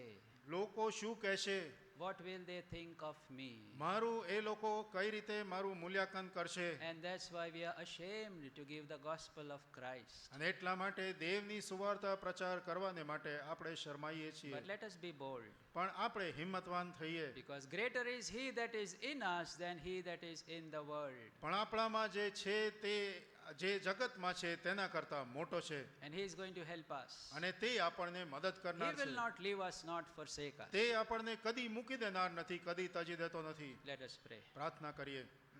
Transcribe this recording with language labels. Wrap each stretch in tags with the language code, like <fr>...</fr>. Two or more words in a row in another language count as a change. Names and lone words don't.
<gu>લોકો શું કહેશે?</gu> <en>What will they think of me?</en> <gu>મારું એ લોકો કઈ રીતે મારું મૂલ્યાંકન કરશે?</gu> <en>And that's why we are ashamed to give the gospel of Christ.</en> <gu>અને એટલા માટે દેવની સુવાર્તા પ્રચાર કરવાને માટે આપણે શરમાઈએ છીએ.</gu> <en>But let us be bold.</en> <gu>પણ આપણે હિંમતવાન થઈએ.</gu> <en>Because greater is he that is in us than he that is in the world.</en> <gu>પણ આપણામાં જે છે તે જે જગતમાં છે તેના કરતા મોટો છે.</gu> <en>And he is going to help us.</en> <gu>અને તે આપણને મદદ</gu> <en>He</en> <gu>કરનાર છે.</gu> <en>will not leave us, not forsake us.</en> <gu>તે આપણને કદી મૂકી દેનાર નથી, કદી તજી દેતો નથી.</gu> <en>Let us pray.</en> <gu>પ્રાર્થના કરીએ.</gu>